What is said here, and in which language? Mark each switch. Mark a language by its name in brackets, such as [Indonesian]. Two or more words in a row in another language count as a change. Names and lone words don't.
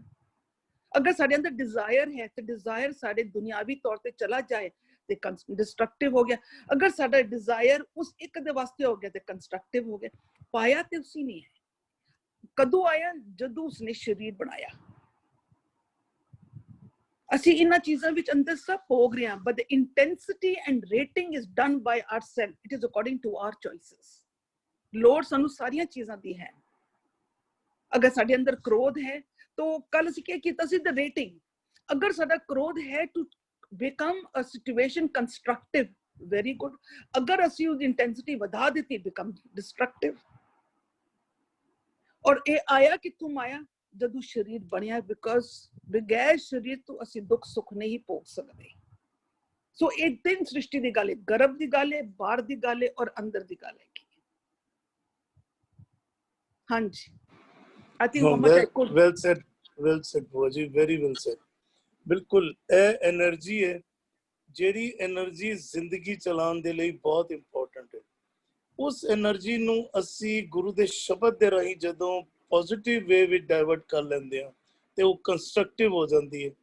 [Punjabi] ਅਗਰ ਸਾਡੇ ਅੰਦਰ ਡਿਜ਼ਾਇਰ ਹੈ ਤੇ ਡਿਜ਼ਾਇਰ ਸਾਡੇ ਦੁਨਿਆਵੀ ਤੌਰ ਤੇ ਚਲਾ ਜਾਏ ਤੇ ਡਿਸਟਰਕਟਿਵ ਹੋ ਗਿਆ। ਅਗਰ ਸਾਡਾ ਡਿਜ਼ਾਇਰ ਉਸ ਇੱਕ ਦੇ ਵਾਸਤੇ ਹੋ ਗਿਆ ਤੇ ਕੰਸਟਰਕਟਿਵ ਹੋ ਗਿਆ। ਪਾਇਆ ਤੇ ਉਸੇ ਨੇ ਹੈ। ਕਦੋਂ ਆਇਆ? ਜਦੋਂ ਉਸਨੇ ਸਰੀਰ ਬਣਾਇਆ। ਅਸੀਂ ਇਹਨਾਂ ਚੀਜ਼ਾਂ ਵਿੱਚ ਅੰਦਰ ਸਭ ਭੋਗ ਰਹੇ ਹਾਂ, [English] but the intensity and rating is done by ourselves. It is according to our choices. [Punjabi] ਲੋੜ ਸਾਨੂੰ ਸਾਰੀਆਂ ਚੀਜ਼ਾਂ ਦੀ ਹੈ। ਅਗਰ ਸਾਡੇ ਅੰਦਰ ਕ੍ਰੋਧ ਹੈ ਤਾਂ ਕੱਲ ਅਸੀਂ ਕੀ ਕੀਤਾ ਸੀ? [English] the rating. [Punjabi] ਅਗਰ ਸਾਡਾ ਕ੍ਰੋਧ ਹੈ [English] to become a situation constructive, very good. [Punjabi] ਅਗਰ ਅਸੀਂ ਉਹਦੀ ਇੰਟੈਂਸਿਟੀ ਵਧਾ ਦਿੱਤੀ, [English] become destructive. [Punjabi] ਔਰ ਇਹ ਆਇਆ ਕਿੱਥੋਂ ਆਇਆ? ਜਦੋਂ ਸਰੀਰ ਬਣਿਆ, ਬਿਕਾਜ਼ ਬਗੈਰ ਸਰੀਰ ਤੋਂ ਅਸੀਂ ਦੁੱਖ ਸੁੱਖ ਨਹੀਂ ਭੋਗ ਸਕਦੇ। ਸੋ ਇਹ ਤਿੰਨ ਸ੍ਰਿਸ਼ਟੀ ਦੀ ਗੱਲ ਹੈ, ਗਰਭ ਦੀ ਗੱਲ ਹੈ, ਬਾਹਰ ਦੀ ਗੱਲ ਹੈ ਔਰ ਅੰਦਰ ਦੀ ਗੱਲ ਹੈ। [English] ਹਾਂਜੀ, I think well said [Punjabi] ਭੂਆ ਜੀ, [English] very well said। [Punjabi] ਬਿਲਕੁਲ ਇਹ એનર્ਜੀ ਹੈ ਜਿਹੜੀ એનર્ਜੀ ਜ਼ਿੰਦਗੀ ਚਲਾਉਣ ਦੇ ਲਈ ਬਹੁਤ ਇੰਪੋਰਟੈਂਟ ਹੈ। ਉਸ એનર્ਜੀ ਨੂੰ ਅਸੀਂ ਗੁਰੂ ਦੇ ਸ਼ਬਦ ਦੇ ਰਾਹੀਂ ਜਦੋਂ [English] positive way [Punjabi] ਵਿੱਚ ਡਾਇਵਰਟ ਕਰ ਲੈਂਦੇ ਹਾਂ ਤੇ ਉਹ ਕੰਸਟਰਕਟਿਵ ਹੋ ਜਾਂਦੀ ਹੈ।